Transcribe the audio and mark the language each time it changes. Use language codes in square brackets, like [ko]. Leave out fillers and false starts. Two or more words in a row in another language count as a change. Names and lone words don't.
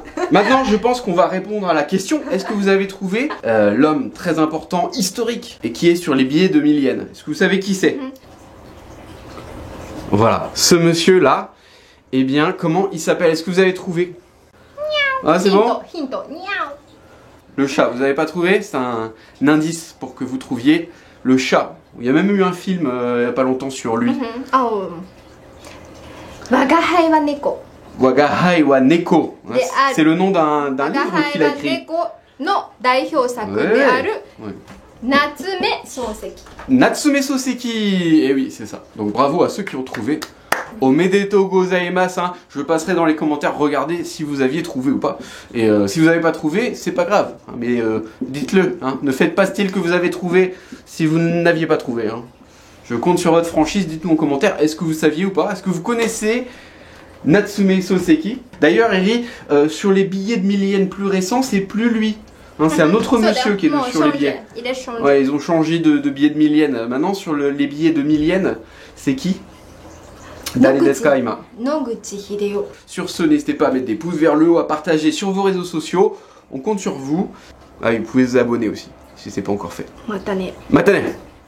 [fr] Maintenant, je pense qu'on va répondre à la question. Est-ce que vous avez trouvé l'homme très important, historique, et qui est sur les billets de 1000 yens? Est-ce que vous savez qui c'est? Voilà. Ce monsieur-là, eh bien, comment il s'appelle? Est-ce que vous avez trouvé? Ah, c'est bon? [ja] ヒントニャ [fr] Le chat. Vous n'avez pas trouvé? C'est un indice pour que vous trouviez le chat. Il y a même eu un film il n'y a pas longtemps sur lui. [ja] あ我が輩は猫 [fr] Wagahai wa Neko. Et C'est le nom d'un [ja] 我が [fr] livre [ja] 輩 [fr] qu'il a [ja] は [fr] écrit. [ja] 猫の代表作である [fr] Ouais. 夏目漱石 Natsume Soseki. Et oui, c'est ça. Donc bravo à ceux qui ont trouvé. [ja] おめでとうございます. [fr] Hein. Je passerai dans les commentaires, regardez si vous aviez trouvé ou pas. Et si vous n'avez pas trouvé, c'est pas grave. Hein, mais dites-le. Hein. Ne faites pas style que vous avez trouvé si vous n'aviez pas trouvé. Hein. Je compte sur votre franchise. Dites-nous en commentaire, est-ce que vous saviez ou pas? Est-ce que vous connaissez Natsume Soseki? D'ailleurs, Eri, sur les billets de 1000 yens plus récents, c'est plus lui. Hein, c'est un autre monsieur qui est sur les billets. Il est changé. Ouais, ils ont changé de billets de 1000 yens. Maintenant, sur les billets de 1000 yens, c'est qui? [ja] 誰ですか、今. [fr] Noguchi Hideo. Sur ce, n'hésitez pas à mettre des pouces vers le haut, à partager sur vos réseaux sociaux. On compte sur vous. Ah, vous pouvez vous abonner aussi, si ce n'est pas encore fait. [ja] またね。 Matane!